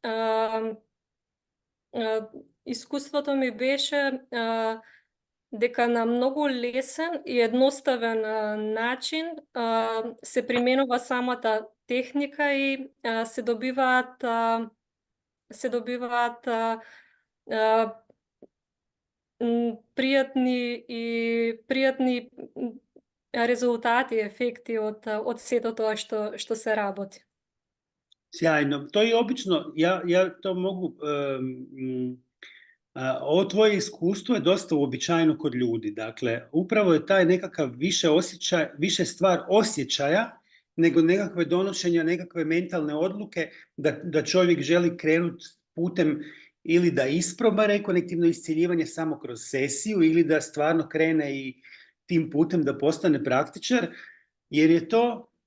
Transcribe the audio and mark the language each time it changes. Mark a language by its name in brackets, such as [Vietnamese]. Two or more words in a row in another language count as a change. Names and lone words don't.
[Macedonian] искуството ми беше дека на многу лесен и едноставен начин се применува самата техника и се добиваат пријатни резултати, ефекти од сето тоа што се работи. [Croatian] Sjajno. To je obično, ja to mogu, ovo tvoje iskustvo je dosta uobičajeno kod ljudi. Dakle, upravo je taj nekakav više stvar osjećaja nego nekakve donošenja, nekakve mentalne odluke da čovjek želi krenuti putem ili da isproba rekonektivno iscjeljivanje samo kroz sesiju ili da stvarno krene i tim putem da postane praktičar, jer je to